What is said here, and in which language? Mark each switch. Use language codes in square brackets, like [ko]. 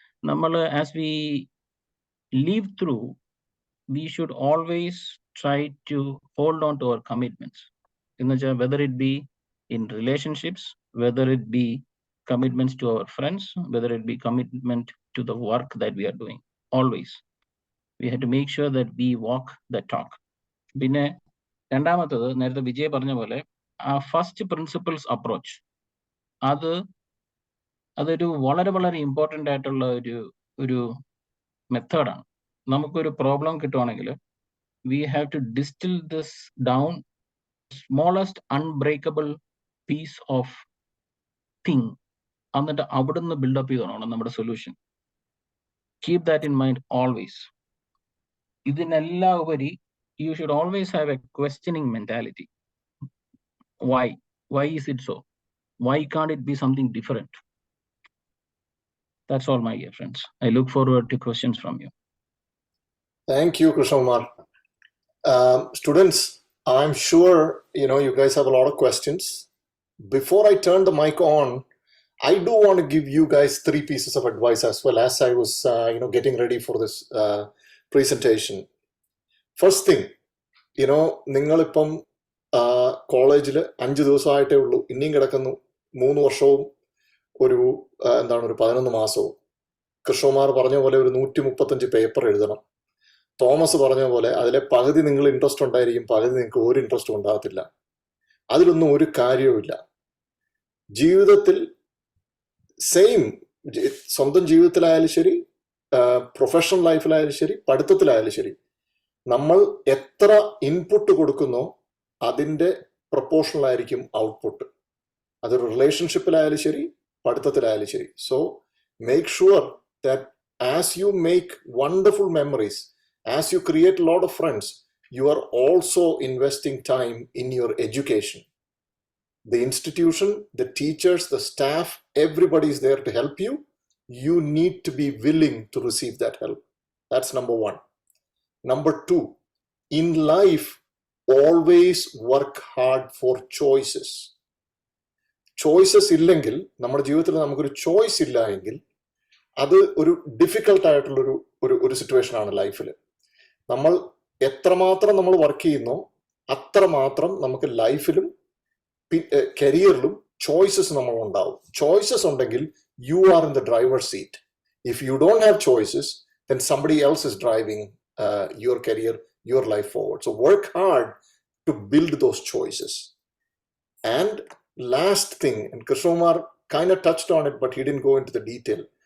[ml] നമ്മൾ [en] As we live through, we should always try to hold on to our commitments. [ml] എന്നുവെച്ചാൽ [en] whether it be in relationships, whether it be commitments to our friends, whether it be commitment to the work that we are doing, always we have to make sure that we walk the talk. [ml] പിന്നെ രണ്ടാമത്തത്, നേരത്തെ വിജയ് പറഞ്ഞ പോലെ ആ first principles approach, അതൊരു വളരെ വളരെ important ആയിട്ടുള്ള ഒരു മെത്തേഡാണ്. നമുക്കൊരു പ്രോബ്ലം കിട്ടുവാണെങ്കിൽ [en] we have to distill this down, smallest unbreakable piece of thing, [ml] എന്നിട്ട് അവിടുന്ന് ബിൽഡപ്പ് ചെയ്തോണം നമ്മുടെ solution. [en] Keep that in mind always. [ml] ഇതിനെല്ലാം ഉപരി [en] you should always have a questioning mentality. Why? Why is it so? Why can't it be something different? That's all, my dear friends. I look forward to questions from you. Thank you, Krishnamar. Students, I'm sure you guys have a lot of questions. Before I turn the mic on, I do want to give you guys 3 pieces of advice as well as I was getting ready for this presentation. First thing, [ml] നിങ്ങളിപ്പം കോളേജിൽ 5 ദിവസമായിട്ടേ ഉള്ളൂ, ഇനിയും കിടക്കുന്നു 3 വർഷവും ഒരു 11 മാസവും. കൃഷ്ണകുമാർ പറഞ്ഞ പോലെ ഒരു 135 പേപ്പർ എഴുതണം. തോമസ് പറഞ്ഞ പോലെ അതിലെ പകുതി നിങ്ങൾ ഇൻട്രസ്റ്റ് ഉണ്ടായിരിക്കും, പകുതി നിങ്ങൾക്ക് ഒരു ഇൻട്രസ്റ്റും ഉണ്ടാകത്തില്ല. അതിലൊന്നും ഒരു കാര്യവുമില്ല. ജീവിതത്തിൽ സെയിം, സ്വന്തം ജീവിതത്തിലായാലും ശരി, പ്രൊഫഷണൽ ലൈഫിലായാലും ശരി, പഠിത്തത്തിലായാലും ശരി, നമ്മൾ എത്ര ഇൻപുട്ട് കൊടുക്കുന്നോ അതിൻ്റെ പ്രൊപ്പോർഷണൽ ആയിരിക്കും ഔട്ട്പുട്ട്. അതൊരു റിലേഷൻഷിപ്പിലായാലും ശരി, പഠിത്തത്തിലായാലും ശരി. [en] So make sure that as you make wonderful memories, as you create a lot of friends, you are also investing time in your education. The institution, the teachers, the staff, everybody is there to help you. You need to be willing to receive that help. That's number 1. Number 2, in life, always work hard for choices. [ml] Choices illengil, നമ്മുടെ ജീവിതത്തിൽ നമുക്കൊരു choice ഇല്ല എങ്കിൽ അത് ഒരു difficult ആയിട്ടുള്ളൊരു ഒരു situation ആണ് ലൈഫിൽ. നമ്മൾ എത്രമാത്രം നമ്മൾ വർക്ക് ചെയ്യുന്നോ അത്രമാത്രം നമുക്ക് ലൈഫിലും കരിയറിലും ചോയ്സസ് നമ്മൾ ഉണ്ടാവും. ചോയ്സസ് ഉണ്ടെങ്കിൽ [en] You are in the driver seat. If you don't have choices then somebody else is driving your career, your life forward. So work hard to build those choices. And last thing, and Krishnamar kind of touched on it but he didn't go into the detail.